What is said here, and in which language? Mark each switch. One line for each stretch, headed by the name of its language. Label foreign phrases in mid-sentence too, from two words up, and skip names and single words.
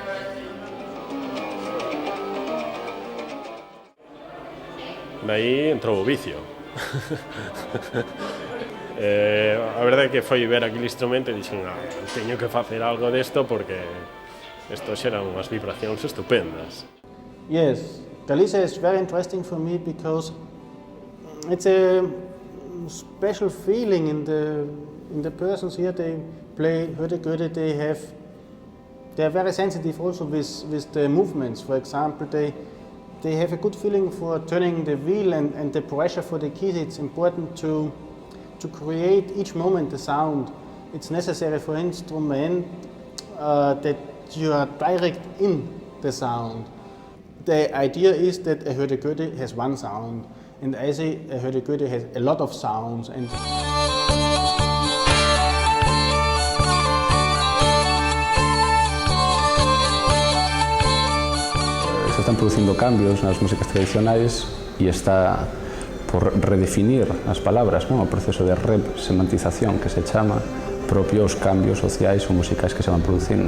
Galician: Daí entrou o vicio. A verdade é que foi ver aquele instrumento e dixen, teño que facer algo desto porque isto xera unhas vibracións estupendas.
English: Yes, Galicia is very interesting for me because it's a special feeling in the persons here. They play hurdy-gurdy. They are very sensitive also with the movements. For example, they have a good feeling for turning the wheel and the pressure for the keys. It's important to create each moment the sound. It's necessary for instrument that you are direct in the sound. The idea is that a hurdy-gurdy has one sound, and I say a hurdy-gurdy has a lot of sounds. And
Galician: se están producindo cambios nas músicas tradicionais e está por redefinir as palabras, non? O proceso de resemantización que se chama propios cambios sociais ou musicais que se van producindo.